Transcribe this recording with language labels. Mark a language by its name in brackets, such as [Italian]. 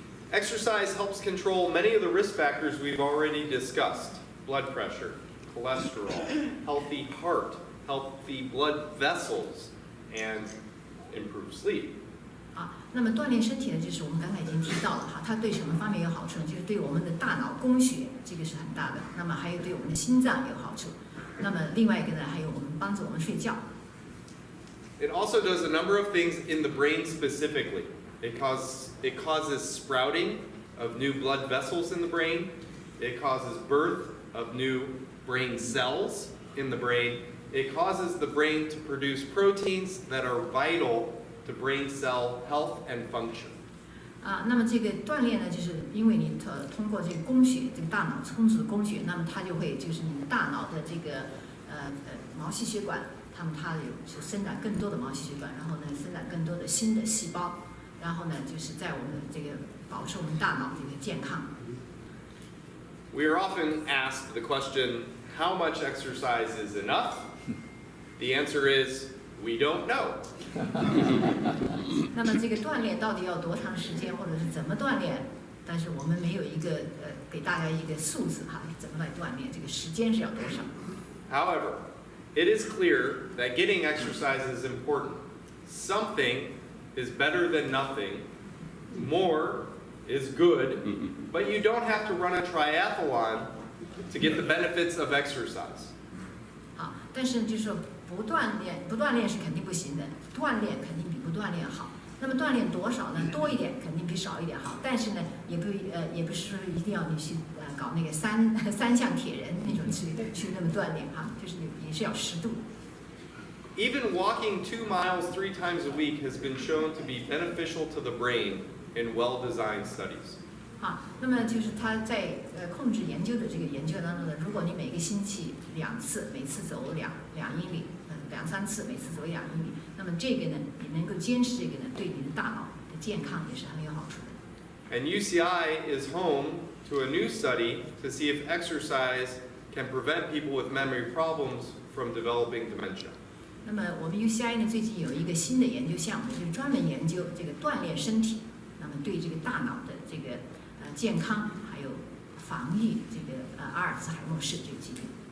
[English] Exercise helps control many of the risk factors we've already discussed: blood pressure, cholesterol, healthy heart, healthy blood vessels, and improved sleep. [Chinese] 那么锻炼身体呢，就是我们刚才已经提到了哈，它对什么方面有好处呢？就是对我们的大脑供血，这个是很大的。那么还有对我们的心脏有好处。那么另外一个呢，还有我们帮助我们睡觉。 [English] It also does a number of things in the brain specifically. It causes sprouting of new blood vessels in the brain. It causes birth of new brain cells in the brain. It causes the brain to produce proteins that are vital to brain cell health and function. [Chinese] 那么这个锻炼呢，就是因为你通过这个供血，这个大脑充足的供血，那么它就会就是你大脑的这个毛细血管，它就生长更多的毛细血管，然后呢生长更多的新的细胞。然后呢，就是在我们这个保持我们大脑这个健康。 [English] We are often asked the question, how much exercise is enough? The answer is, we don't know. [Chinese] 那么这个锻炼到底要多长时间，或者是怎么锻炼？但是我们没有一个给大家一个数字哈，怎么来锻炼？这个时间是要多少 [English] However, it is clear that getting exercise is important. Something is better than nothing. More is good, but you don't have to run a triathlon to get the benefits of exercise. [Chinese] 好，但是就是说不锻炼是肯定不行的，锻炼肯定比不锻炼好。那么锻炼多少呢？多一点肯定比少一点好，但是呢，也不是说一定要你去搞那个三项铁人那种去那么锻炼哈，就是也是要适度。 [English] Even walking 2 miles 3 times a week has been shown to be beneficial to the brain in well-designed studies. [Chinese] 好，那么就是他在控制研究的这个研究当中呢，如果你每个星期2次，每次走2英里，2-3次，每次走2英里，那么这个呢，你能够坚持这个呢，对你的大脑的健康也是很有好处的。 [English] And UCI is home to a new study to see if exercise can prevent people with memory problems from developing dementia. [Chinese] 那么我们 UCI 呢最近有一个新的研究项目，就是专门研究这个锻炼身体，那么对这个大脑的这个健康，还有防御这个阿尔兹海默氏这个疾病。